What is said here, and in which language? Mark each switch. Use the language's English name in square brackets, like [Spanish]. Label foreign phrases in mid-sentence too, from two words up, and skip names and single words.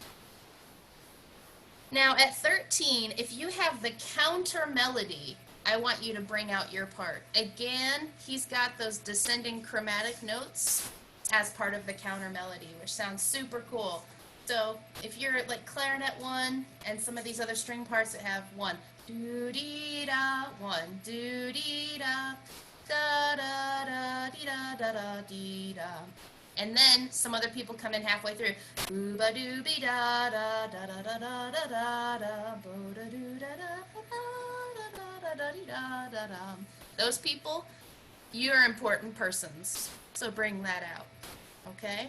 [English] Now at 13, if you have the counter melody, I want you to bring out your part. Again, he's got those descending chromatic notes as part of the counter melody, which sounds super cool. So if you're like clarinet 1 and some of these other string parts that have 1, do-dee-da, 1, do-dee-da, da-da-da-dee-da-da-da-dee-da. And then some other people come in halfway through. Those people, you're important persons. So bring that out. Okay?